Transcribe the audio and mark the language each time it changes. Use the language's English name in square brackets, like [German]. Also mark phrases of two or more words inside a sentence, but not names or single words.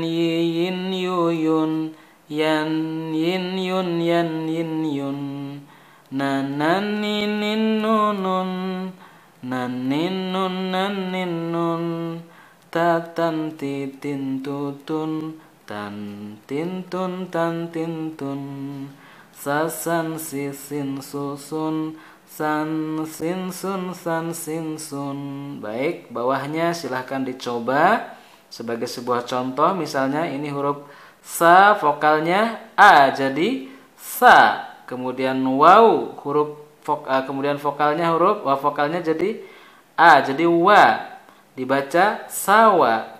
[Indonesian] yiyin yuyun, yan yin yun yan yin yun, nanan ninin nunun, nanin nun nanin nun, tatan titin tutun, tan tintun tan tintun, sasan sisin susun, san sin sun san sin sun. Baik, bawahnya silahkan dicoba sebagai sebuah contoh. Misalnya ini huruf sa, vokalnya a jadi sa. Kemudian waw, kemudian vokalnya vokalnya jadi a jadi wa, dibaca sawa.